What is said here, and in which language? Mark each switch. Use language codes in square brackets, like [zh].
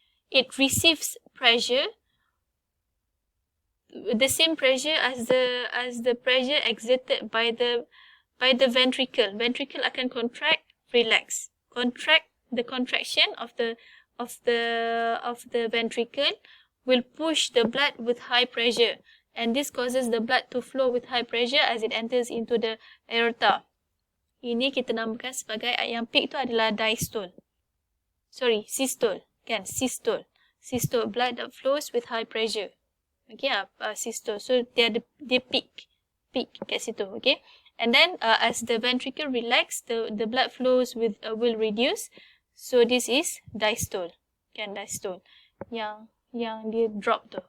[en] It receives pressure, the same pressure as the pressure exerted by the ventricle. Ventricle akan contract, relax, contract. The contraction of the ventricle will push the blood with high pressure, and this causes the blood to flow with high pressure as it enters into the aorta. [ms] Ini kita namakan sebagai, yang peak tu adalah diastole. [en] Sorry, systole. Kan, systole. Systole, blood that flows with high pressure. Okay, systole. So [ms] dia peak kat situ. [en] Okay, and then as the ventricle relax, the blood flows will reduce. So this is diastole. Kan, diastole. [ms] Yang dia drop tu.